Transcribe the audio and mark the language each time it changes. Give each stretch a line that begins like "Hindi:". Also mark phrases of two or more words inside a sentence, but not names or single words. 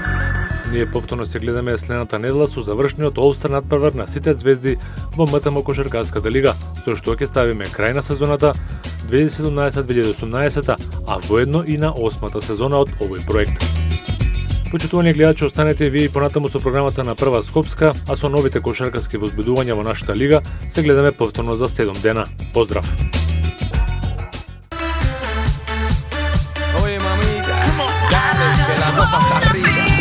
Macedonian: Ние повторно се гледаме следната недела со завршниот All-Star надпревар на сите звезди во МТМ Кошаркарската лига, со што ќе ставиме крај на сезоната 2017-2018, а воедно и на 8-та сезона од овој проект. Почитувани гледачи, останете вие и понатаму со програмата на Прва Скопска, а со новите кошаркарски возбудувања во нашата лига се гледаме повторно за 7 дена. Поздрав!
Spanish: Oye, mamita, dale, que la cosa está rica.